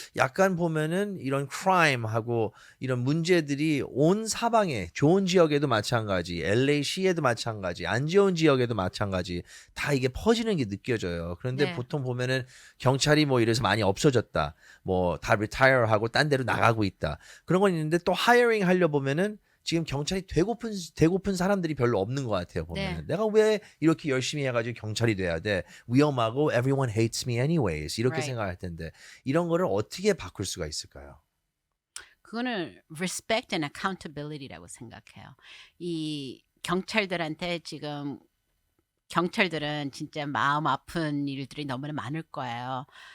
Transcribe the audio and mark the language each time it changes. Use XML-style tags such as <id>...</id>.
<ko>약간 보면은 이런 크라임하고 이런 문제들이 온 사방에 좋은 지역에도 마찬가지, LA시에도 마찬가지, 안 좋은 지역에도 마찬가지 다 이게 퍼지는 게 느껴져요. 그런데 네. 보통 보면은 경찰이 뭐 이래서 많이 없어졌다, 뭐 다 리타이어하고 딴 데로 나가고 있다 그런 건 있는데 또 하이어링 하려 보면은 지금 경찰이 되고픈 사람들이 별로 없는 것 같아요. 보면은 내가 왜 이렇게 열심히 해가지고 경찰이 돼야 돼? 위험하고</ko> <en>everyone hates me anyways</en> <ko>이렇게</ko> <en>Right.</en> <ko>생각할 텐데 이런 거를 어떻게 바꿀 수가 있을까요? 그거는</ko> <en>respect and accountability</en> <ko>라고 생각해요. 이 경찰들한테 지금 경찰들은 진짜 마음 아픈 일들이 너무나 많을 거예요.</ko>